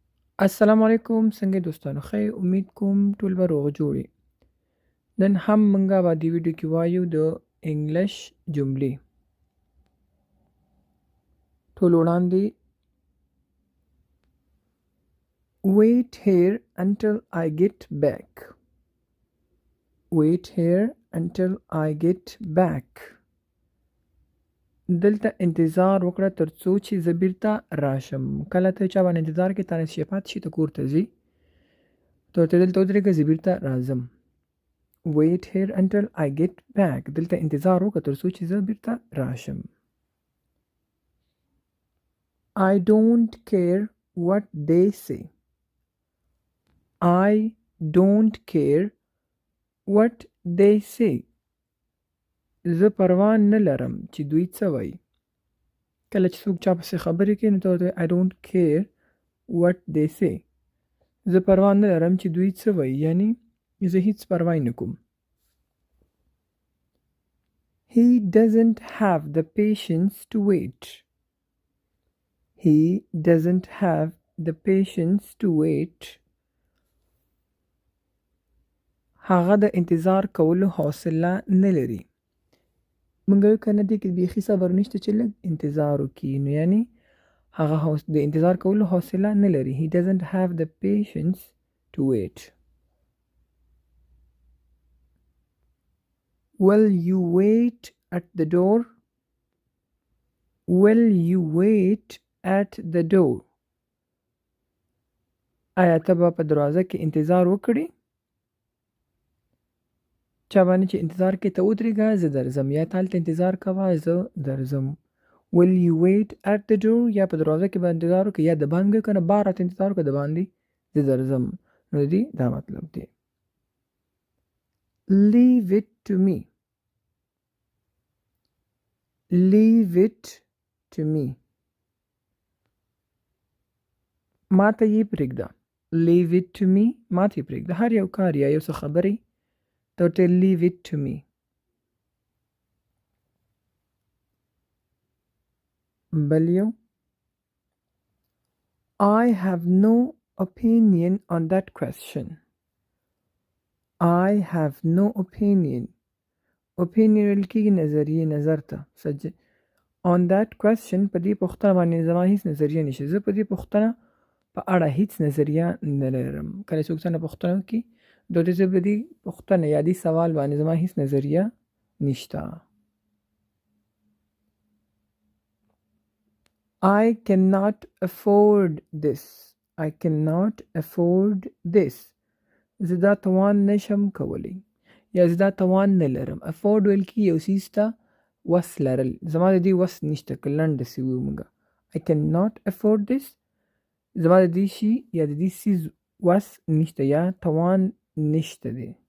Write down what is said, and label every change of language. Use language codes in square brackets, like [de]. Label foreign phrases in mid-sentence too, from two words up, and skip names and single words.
[ps] السلام علیکم څنګه یې دوستانو ښه امید کوم ټول به روغ جوړ یې. نن هم موږ به دې ویډیو کې وایو د انګلیش جملې. ټول وړاندې [en] wait here until I get back. wait here until I get back. [ps] دلته انتظار وکړه تر څو چې زه بیرته راشم. کله ته چا باندې انتظار کې تا نه شي پاتې شي ته کور ته ځې ته ورته دلته ودرېږه زه بیرته راځم. [en] wait here until I get back. [ps] دلته انتظار وکړه تر څو چې زه بیرته راشم. [en] I don't care what they say. I don't care what they say. [ps] زه پروا نه لرم چې دوی څه وایي. کله چې څوک چا پسې خبرې کوي نو ته ورته [en] I don't care what they say. [ps] زه پروا نه لرم چې دوی څه وایي، یعنی زه هیڅ پروا نه کوم. [en] He doesn't have the patience to wait. He doesn't have the patience to wait. [ps] هغه د انتظار کولو حوصله نه لري. موږ کنه دې کې بیخي صبر نشته چې لږ انتظار وکړي، نو یعنی هغه د انتظار کولو حوصله نه لري. [en] He doesn't have the patience to wait. Will you wait at the door? Will you wait at the door? [ps] آیا ته به په دروازه کې انتظار وکړې؟ چا باندې چې انتظار کې ته ودرېږه زه درځم، یا ته هلته انتظار کوه زه درځم. [en] Will you wait at the door؟ [ps] یا په دروازه کې به انتظار وکړې، یا د باندې که نه بار راته انتظار وکړه د باندې زه درځم. نو دې دا مطلب دی. [en] Leave it to me. Leave it to me. [ps] ما ته یې پرېږده. [en] Leave it to me. [ps] ما ته یې پرېږده. هر یو کار یا یو څه خبرې ته ورته [en] leave it to me. [ps] بل یو [en] I have no opinion on that question. I have no opinion. [ps] opinion ویل کېږي نظریې، نظر ته. [en] on that question [ps] په دې پوښتنه باندې زما هیڅ نظریه نشته. زه په دې پوښتنه په اړه هیڅ نظریه نه لرم. کله څوک څنګه پوښتنه وکړي د دې زه په دې پوښتنه یا دې سوال باندې زما هیڅ نظریه نشته. [en] I cannot afford this. I cannot afford this. [ps] زه دا توان نشم کولی یا زه دا توان نه لرم. afford ویل کې یو څیز ته وس لرل. زما د دې وس نشته که لنډ داسې ووایو موږ [en] I cannot afford this. [ps] زما د دې شي یا د دې څیز وس نشته یا توان نشته دی.